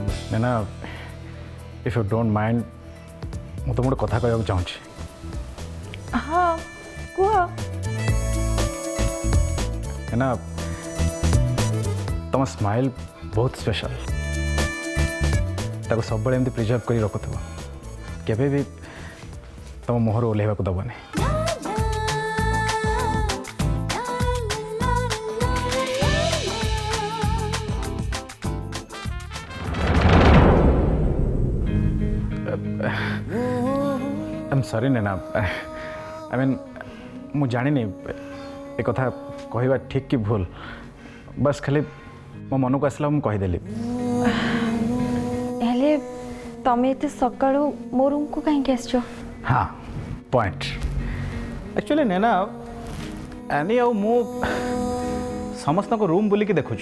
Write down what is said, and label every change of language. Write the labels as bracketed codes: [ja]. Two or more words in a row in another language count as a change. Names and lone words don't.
[or] ना [en] if you don't mind [or] ମୁଁ ତୁମକୁ ଗୋଟେ କଥା କହିବାକୁ ଚାହୁଁଛି। ହଁ କୁହ। ନା ତମ ସ୍ମାଇଲ୍ ବହୁତ ସ୍ପେଶାଲ, ତାକୁ ସବୁବେଳେ ଏମିତି ପ୍ରିଜର୍ଭ କରି ରଖୁଥିବ, କେବେ ବି ତମ ମୁହଁରୁ ଓହ୍ଲାଇବାକୁ ଦେବନି। [en] I'm sorry नैना, I mean [or] ମୁଁ ଜାଣିନି ଏ କଥା କହିବା ଠିକ୍ କି ଭୁଲ, ବସ୍ ଖାଲି ମୋ ମନକୁ ଆସିଲା ମୁଁ କହିଦେଲି। ହେଲେ ତମେ ଏତେ ସକାଳୁ ମୋ ରୁମ୍କୁ କାହିଁକି ଆସିଛ? ହଁ ପଏଣ୍ଟ ଆକ୍ଚୁଆଲି ନैନା ଆନି ଆଉ ମୁଁ ସମସ୍ତଙ୍କ ରୁମ୍ ବୁଲିକି ଦେଖୁଛୁ।